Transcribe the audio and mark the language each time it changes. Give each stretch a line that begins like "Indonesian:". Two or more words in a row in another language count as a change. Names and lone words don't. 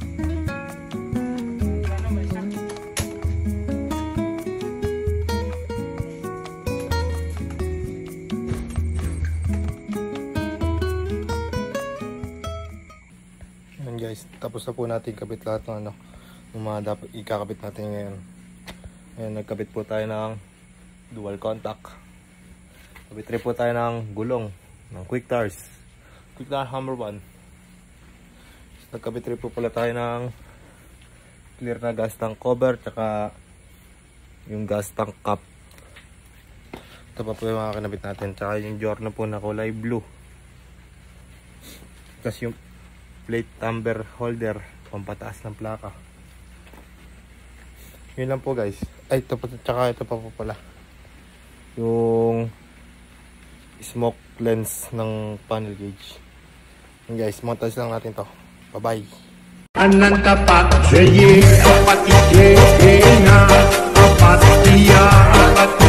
Filipino: Ayan guys, tapos na po natin kabit lahat ng ano, ng mga dapat ikakabit natin ngayon. Ayan, nagkabit po tayo ng
English: dual contact.
Filipino: Kabit rin po tayo ng gulong ng
English: quick tires.
Filipino: Quick tire hammer 1. Nagkabit rin po pala tayo ng clear na
English: gas tank cover
Filipino: tsaka yung
English: gas tank cap.
Filipino: Ito pa po yung mga kinabit natin. Tsaka yung Jorno po na kulay blue. Kasi yung
English: plate number holder
Filipino: pampataas ng plaka. Yun lang po guys. Ay, ito pa, tsaka ito pa po pala yung
English: smoke lens
Filipino: ng
English: panel gauge.
Filipino: Yun guys, montage lang natin to.
English: Bye bye. अनंत पक्षये अपति के ना अपत्या